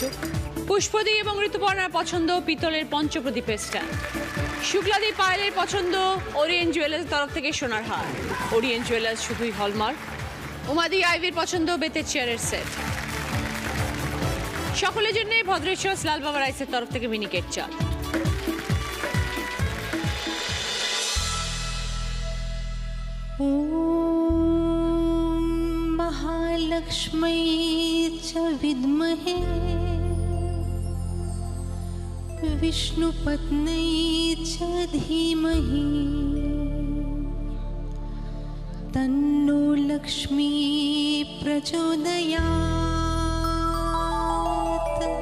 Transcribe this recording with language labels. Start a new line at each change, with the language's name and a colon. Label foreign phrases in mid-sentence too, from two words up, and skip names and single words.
Bangla: পুষ্পদি এবং ঋতুপর্ণার পছন্দ পিতলের পঞ্চপ্রদীপের স্ট্যান্ড। শুক্লাদি পায়েলের পছন্দ ওরিয়েন্ট জুয়েলার্সের তরফ থেকে সোনার হার। ওরিয়েন্ট জুয়েলার্স শুধুই হলমার্ক। উমাদি আইভির পছন্দ বেতের চেয়ারের সেট। সকলের জন্য ভদ্রেশ্বর লাল বাবা রাইসের তরফ থেকে মিনিকেট চাল।
Sanskrit: महालक्ष्मी च विद्महे विष्णुपत्नी च धीमहि तन्नो लक्ष्मी प्रचोदयात्।